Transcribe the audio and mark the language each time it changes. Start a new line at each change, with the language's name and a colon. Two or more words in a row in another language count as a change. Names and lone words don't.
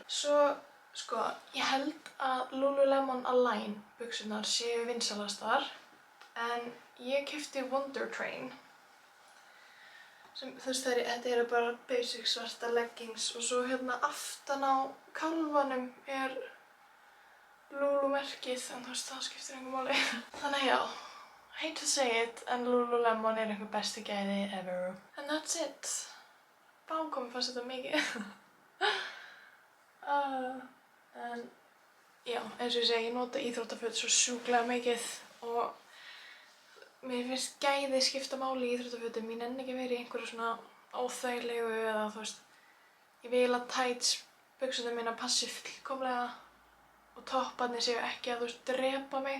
Icelandic: Svo, sko, ég held að Lululemon Align buxurnar séu vinsalastar en ég keypti Wonder Train sem, þú veist, þetta eru bara basic svarta leggings og svo hérna aftan á kálfanum er Lulu-merkið, en þú veist, það skiptir engu máli. Þannig já,
English: hate to say it,
Icelandic: en Lululemon er einhver besti gæði ever.
English: And that's it.
Icelandic: Bákomi fannst þetta mikið. En já, eins og ég segi, ég nota íþróttaföt svo sjúklega mikið og mér finnst gæði skipta máli í íþróttafötum. Ég nenni ekki verið í einhverju svona óþægilegu eða þú veist, ég vil að tights buxurnar mínar passi fullkomlega og topparnir séu ekki að þú veist drepa mig.